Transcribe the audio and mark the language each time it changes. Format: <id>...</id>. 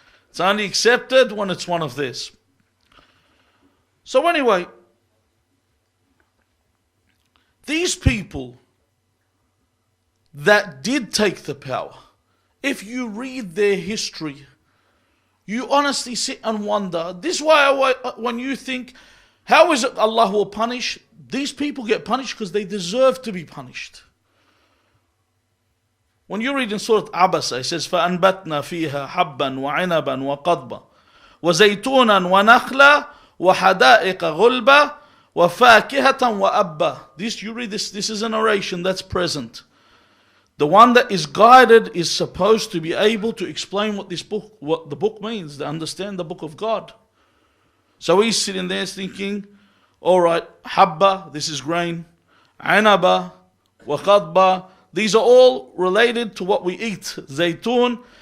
<en>It's only accepted when it's one of this. So anyway, these people that did take the power, if you read their history, you honestly sit and wonder. This is why when you think, how is it Allah will punish? These people get punished because they deserve to be punished. When you read in Surah Abasa, it says,</en> <ar>فَأَنْبَتْنَا فِيهَا حَبًّا وَعِنَبًا وَقَضْبًا وَزَيْتُونًا وَنَخْلًا وَحَدَائِقَ غُلْبًا وَفَاكِهَةً وَأَبًّا.</ar> <en>This, you read this is a narration that's present. The one that is guided is supposed to be able to explain what the book means, to understand the book of God. So he's sitting there thinking, all right, habba, this is grain, anaba, waqadba, these are all related to what we eat, zaytun.</en>